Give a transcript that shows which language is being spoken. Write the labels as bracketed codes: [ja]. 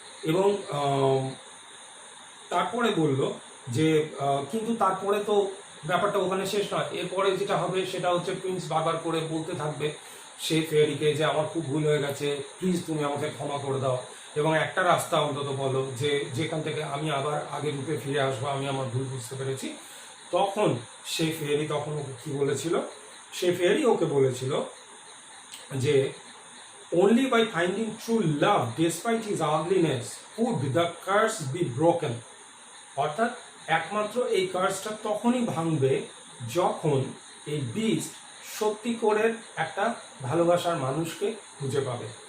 [bn] এবং তারপরে বলল যে কিন্তু তারপরে তো ব্যাপারটা ওখানে শেষ নয়, এরপরে যেটা হবে সেটা হচ্ছে প্রিন্স বারবার করে বলতে থাকবে সেই ফেয়ারিকে যে আমার খুব ভুল হয়ে গেছে, প্লিজ তুমি আমাকে ক্ষমা করে দাও, এবং একটা রাস্তা অন্তত বলো যে যেখান থেকে আমি আবার আগের রূপে ফিরে আসবো, আমি আমার ভুল বুঝতে পেরেছি। তখন সেই ফেয়ারি তখন ওকে কী বলেছিল, সেই ফেয়ারি ওকে বলেছিল যে [en] only by finding true love despite his ugliness could the curse be broken। [bn] অর্থাৎ একমাত্র এই কার্সটা তখনই ভাঙবে যখন এই বিস্ট সত্যি করে একটা ভালোবাসার মানুষকে খুঁজে পাবে।